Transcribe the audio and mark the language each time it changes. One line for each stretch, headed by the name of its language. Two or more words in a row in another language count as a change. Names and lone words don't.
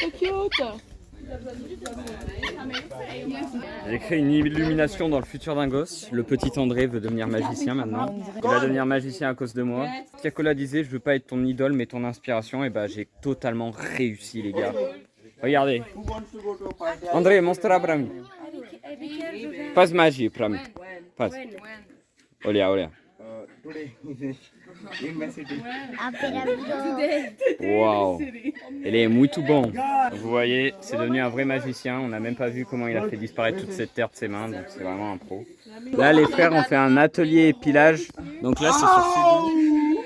French: C'est cute. J'ai créé une illumination dans le futur d'un gosse. Le petit André veut devenir magicien maintenant. Il va devenir magicien à cause de moi. Tiakola disait je veux pas être ton idole mais ton inspiration. Et bah j'ai totalement réussi les gars. Regardez.
Portuguese: André, mostra pra mim. Faz magie pra mim. Faz. Olha, olha.
French: Waouh, elle est muito bon. Vous voyez, c'est devenu un vrai magicien. On n'a même pas vu comment il a fait disparaître toute cette terre de ses mains, donc c'est vraiment un pro. Là, les frères ont fait un atelier épilage. Donc là, c'est sur Sidou.